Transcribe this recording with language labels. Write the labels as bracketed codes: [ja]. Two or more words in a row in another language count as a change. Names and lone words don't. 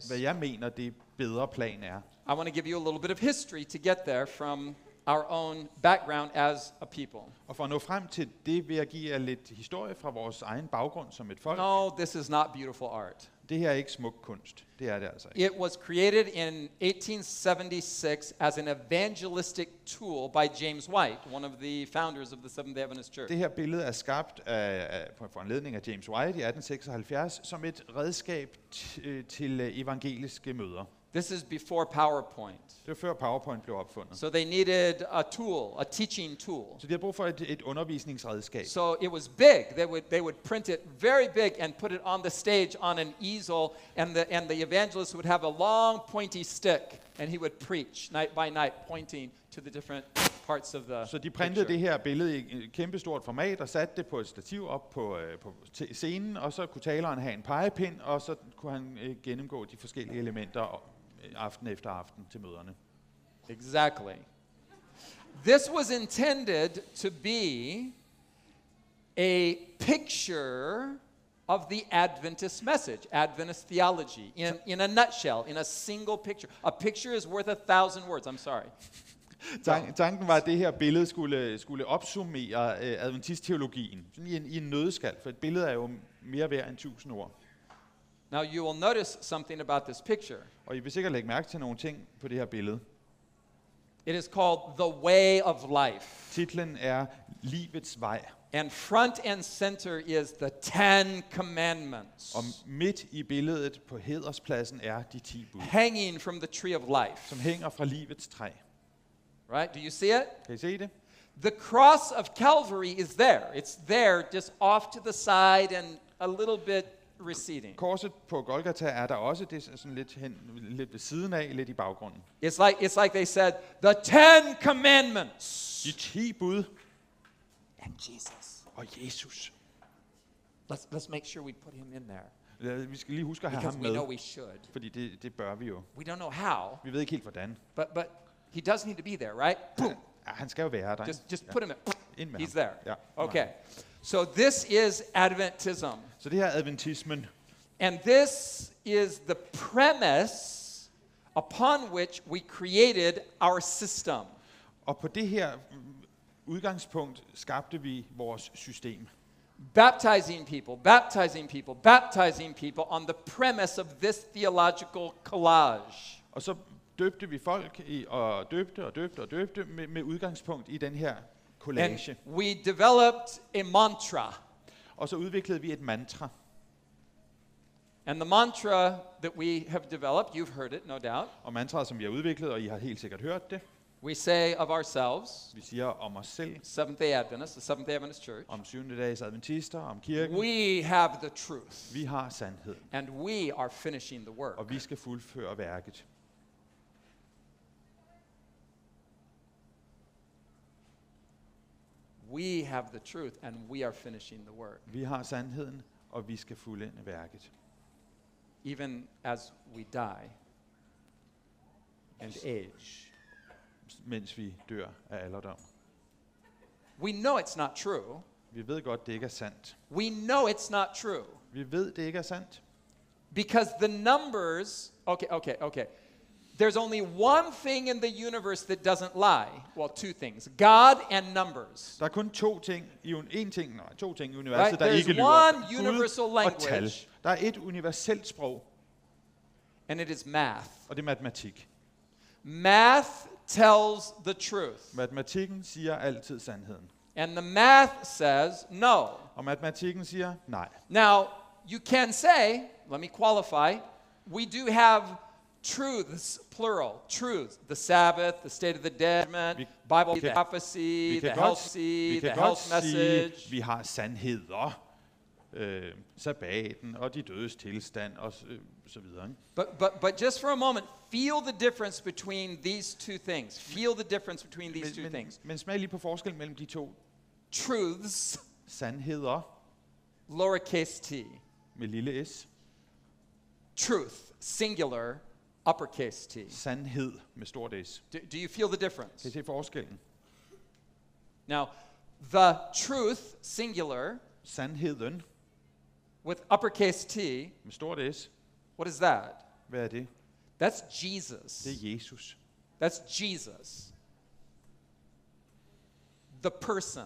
[da] hvad jeg mener, det bedre plan er. [en] I want to give you a little bit of history to get there from our own background as a people. [da] Og for at nå frem til det, vil jeg give jer lidt historie fra vores egen baggrund som et folk. [en] No, this is not beautiful art. [da] Det her er ikke smuk kunst. Det er det altså ikke. [en] It was created in 1876 as an evangelistic tool by James White, one of the founders of the Seventh-day Adventist Church. [da] Det her billede er skabt på foranledning af James White i 1876 som et redskab til evangeliske møder. [en] This is before PowerPoint. [da] Det var før PowerPoint blev opfundet. [en] So they needed a tool, a teaching tool. [da] Så de har brug for et undervisningsredskab. [en] So it was big. They would print it very big and put it on the stage on an easel, and the evangelist would have a long pointy stick, and he would preach night by night, pointing to the different parts of the [da] Så de printede [en] picture. [da] det her billede i et kæmpestort format og satte det på et stativ op på scenen, og så kunne taleren have en pegepind, og så kunne han gennemgå de forskellige elementer aften efter aften til møderne. [en] Exactly. This was intended to be a picture of the Adventist message, Adventist theology, in a nutshell, in a single picture. A picture is worth 1,000 words. I'm sorry. [da] Tanken var, at det her billede skulle opsummere adventistteologien i en nøddeskal, for et billede er jo mere værd end 1000 ord. [en] Now you will notice something about this picture. [da] Og I vil sikkert lægge mærke til nogle ting på det her billede. [en] It is called The Way of Life. [da] Titlen er Livets vej. [en] And front and center is the 10 Commandments. [da] Og midt i billedet på hæderspladsen er de 10 bud, [en] Hanging from the tree of life. [da] som hænger fra livets træ. [en] Right? Do you see it? [da] Kan I se det? [en] The cross of Calvary is there. It's there just off to the side and a little bit receding. [da] Korset på Golgata er der også, det er sådan lidt ved siden af, lidt i baggrunden. [en] It's like they said, the 10 Commandments. [da] De 10 bud [en] And Jesus. [da] og Jesus. [en] Let's make sure we put him in there. [da] Vi skal lige huske at have [en] Because [da] ham [en] we know [da] med, [en] we should. [da] fordi det bør vi jo. [en] We don't know how, [da] Vi ved ikke helt hvordan. [en] but he does need to be there, right? Boom. [da] Ja, han skal jo være der. [en] Just [da] Ja. [en] put him in. [da] Ind med [en] He's [da] ham. [en] there. [da] Ja, [en] Okay. So this is Adventism. [da] Så det her er adventismen. [en] And this is the premise upon which we created our system. [da] Og på det her udgangspunkt skabte vi vores system. [en] Baptizing people on the premise of this theological collage. [da] Og så døbte vi folk og døbte med udgangspunkt i den her [en] And [da] collage. [en] we developed a mantra. [da] Og så udviklede vi et mantra. [en] And the mantra that we have developed, you've heard it, no doubt. [da] Og mantraet, som vi har udviklet, og I har helt sikkert hørt det. [en] We say of ourselves, [da] Vi siger om os selv, [en] Seventh-day Adventists, the Seventh-day Adventist Church, [da] om syvende dags adventister, om kirken. [en] we have the truth, [da] Vi har sandheden, [en] and we are finishing the work. [da] og vi skal fuldføre værket. [en] We have the truth, and we are finishing the work. [da] Vi har sandheden, og vi skal fuldende værket. [en] Even as we die and age. [da] Mens vi dør af alderdom. [en] We know it's not true. [da] Vi ved godt, det ikke er sandt. [en] We know it's not true. [da] Vi ved, det ikke er sandt. [en] Because the numbers, okay. There's only one thing in the universe that doesn't lie. Well, two things. God and numbers. [da] Der er kun to ting i universet, [en] Right? [da] der [en] There's [da] ikke lyver. [en] one universal [da] Gud og tal. [en] language. [da] Der er et universelt sprog, [en] And it is math. [da] og det er matematik. [en] Math tells the truth. [da] Matematikken siger altid sandheden. [en] And the math says no. [da] Og matematikken siger nej. [en] Now, you can say, let me qualify, we do have truths, plural, truths. The Sabbath, the state of the dead, Bible, the prophecy, the healthy, the health message. [da] Vi har sandheder, sabbaten og de dødes tilstand og så videre. [en] But just for a moment, feel the difference between these two things. Feel the difference between these two things. [da] Men smag lige på forskellen mellem de to. [en] Truths, [da] Sandheder [en] lowercase t. [da] med lille s. [en] Truth, singular, uppercase t. [da] Sandhed med stort s. [en] Do you feel the difference? [da] Kan I se forskellen? [en] Now, the truth, singular, [da] Sandheden [en] with uppercase t, [da] med stort s. [en] what is that? [da] Hvad er det? [en] That's Jesus. [da] Det er Jesus. [en] That's Jesus. The person.